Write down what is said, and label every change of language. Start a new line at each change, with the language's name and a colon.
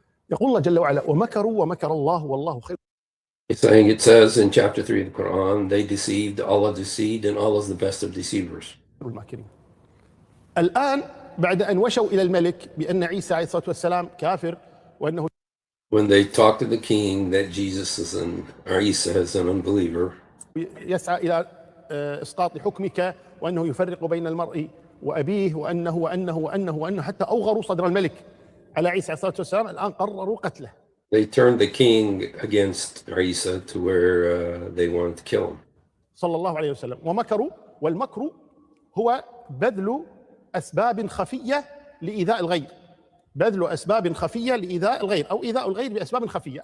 Arabic: يقول الله جل وعلا ومكروا ومكر الله والله خير.
English: It's saying, it says in chapter 3 of the Quran, they deceived, Allah deceived, and Allah is the best of deceivers.
Arabic: الماكرين. الآن بعد أن وشوا إلى الملك بأن عيسى عليه الصلاة والسلام كافر وأنه
English: When they talk to the king that Jesus is or Isa is an unbeliever,
Arabic: يسعى إلى إسقاط حكمك وأنه يفرق بين المرء وأبيه وأنه حتى أوغروا صدر الملك على عيسى عليه الصلاة والسلام. الآن قرروا قتله.
English: They turned the king against Isa to where they wanted to kill him.
Arabic: صلى الله عليه وسلم. ومكروا، والمكر هو بذل أسباب خفية لإيذاء الغير. بذل أسباب خفية لإيذاء الغير أو إيذاء الغير بأسباب خفية.